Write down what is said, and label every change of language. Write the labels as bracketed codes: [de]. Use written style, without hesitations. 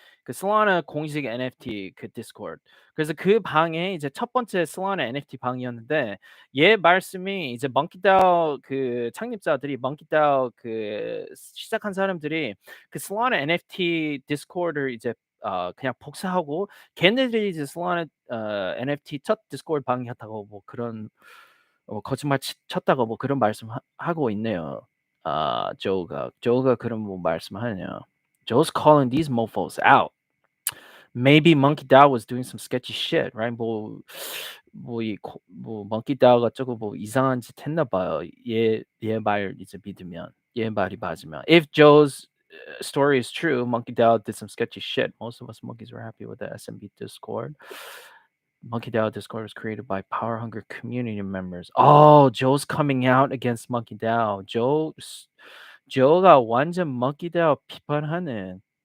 [ko] 그 Solana 공식 NFT 그 디스코드. 그래서 그 방에 이제 첫 번째 Solana NFT 방이었는데 얘 말씀이 이제 멍키다오 그 창립자들이 멍키다오 그 시작한 사람들이 그 Solana NFT 디스코드를 이제 그냥 복사하고 걔네들이 이제 Solana NFT 첫 디스코드 방이었다고 뭐 그런 거짓말 쳤다고 뭐 그런 말씀하고 있네요. Joe가 그런 뭐 말씀하네요. [en] Joe's calling these mofos out. Maybe Monkey DAO was doing some sketchy shit, right? [ko] 뭐 Monkey DAO가 조금 뭐 이상한 짓 했나 봐요. 얘말 이제 믿으면 얘 말이 맞으면. [en] If Joe's story is true, Monkey DAO did some sketchy shit. Most of us monkeys were happy with the SMB Discord. Monkey DAO Discord was created by power hungry community members. Oh, Joe's coming out against Monkey DAO. [ko] Joe가 완전 Monkey DAO 비판하는.